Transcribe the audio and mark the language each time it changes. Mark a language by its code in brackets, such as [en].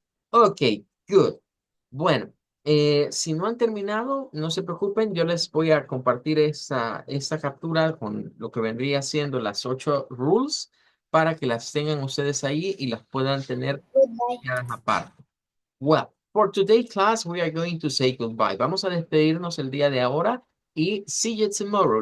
[en] Ok, good. [es] Bueno, si no han terminado, no se preocupen, yo les voy a compartir esta captura con lo que vendría siendo las 8 rules para que las tengan ustedes ahí y las puedan tener copiadas aparte. [en] Well, for today's class, we are going to say goodbye. [es] Vamos a despedirnos el día de ahora y [en] see you tomorrow.